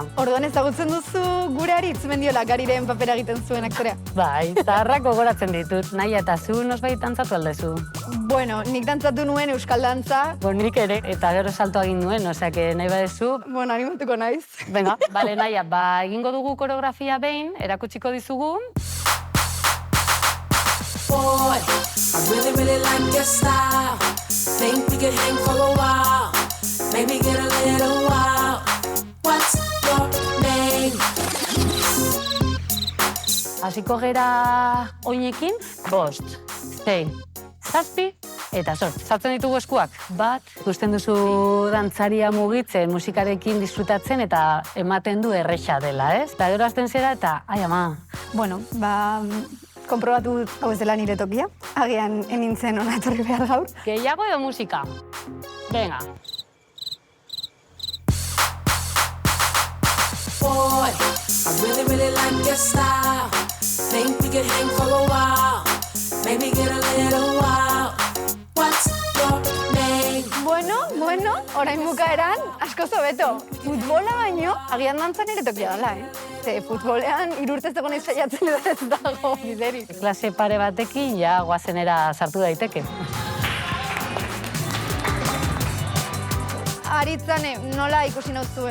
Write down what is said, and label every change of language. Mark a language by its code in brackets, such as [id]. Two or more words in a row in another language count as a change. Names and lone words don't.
[eu] Orduan ezagutzen duzu gure Aritz Mendiola Gariren papera egiten zuen aktorea. Bai, zaharrak gogoratzen ditut, Naia eta zu nosbait dantzatu aldezu. Bueno, nik dantzatu nuen euskal dantza. Nik ere, eta gero salto egin nuen, osea, nahi badezu. Bueno, animatuko naiz. [es] Venga, bale, [eu] Naia, egingo dugu koreografia behin, erakutsiko dizugu. [en] Boy, I really like your style. Think we could hang for a while. Maybe get a little wild. What's your name? [eu] Hasiko gera oinekin, 5, 6, 7 eta 8. Sartzen ditugu eskuak. Bat, ikusten duzu dantzaria mugitzen, musikarekin disfrutatzen eta ematen du erresa dela, ez? Eta gero hasten zera eta, ai ama. Bueno, konprobatu hau ez dela nire tokia. Agian enintzen ona etorri behar gaur. Gehiago edo musika? Venga. [en] Boy, I really like your style. Think we could hang for a while. Maybe get a little wild. What's your name? [eu] Bueno, orain bukaeran asko zobeto. Futbola baino, agian dantzan nire tokia dela, Ze futbolean 3 urtez egon saiatzen edo ez dago biderik. Klase pare batekin, ja, guazenera sartu daiteke. Aritzane, nola ikusi nauzuen?